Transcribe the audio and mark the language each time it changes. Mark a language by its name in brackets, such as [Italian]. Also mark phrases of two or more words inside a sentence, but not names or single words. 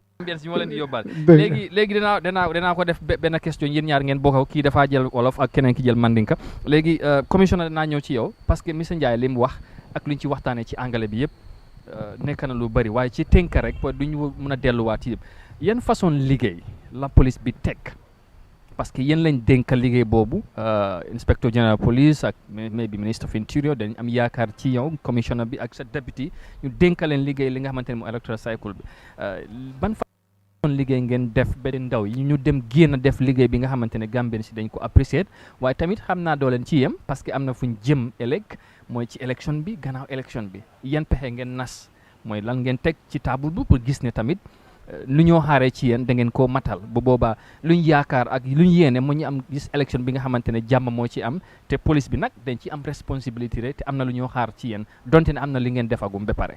[Wolof] na si moo leen di yóbbal léegi dinaa ko def benn question yéen ñaar ngeen bokk kii dafaa jël wolof ak keneen ki jël mandinka léegi commissioner dinaa ñëw ci yow parce que monsieur Ndiaye li mu wax ak lu ñu ci waxtaanee ci anglais bi yëpp nekk na lu bëri waaye ci tënk rek duñu mën a delluwaat ci yëpp yan façon liggéey la police bi teg parce que yéen lañ dénk liggéey boobu [French] inspecteur général [Wolof] police ak maybe ministre [English] of interior [Wolof] dañ am yaakaar ci yow commissioner bi ak sa député ñu dénk leen liggéey li nga xamante ne mu [English] electoral cycle [Wolof] bi ban façon liggéey ngeen def ba ndaw yi ñu dem génn def liggéey bi nga xamante ne Gambien si dañ ko apprécier waaye tamit xam naa doo leen ci yem parce que am na fuñ jëm ëllëg mooy ci élection bi gannaaw élection bi yan pexe ngeen nas mooy lan ngeen teg ci table bi pour gis ne tamit lu ñoo xaaree ci yéen da ngeen koo matal bu boobaa luñ yaakaar ak luñ yéene moo ñu am gis élection bi nga xamante ne jàmm moo ci am te police bi nag dañ ci am responsabilité te am na lu ñoo xaar ci yéen donte ne am na li ngeen defagum ba pare.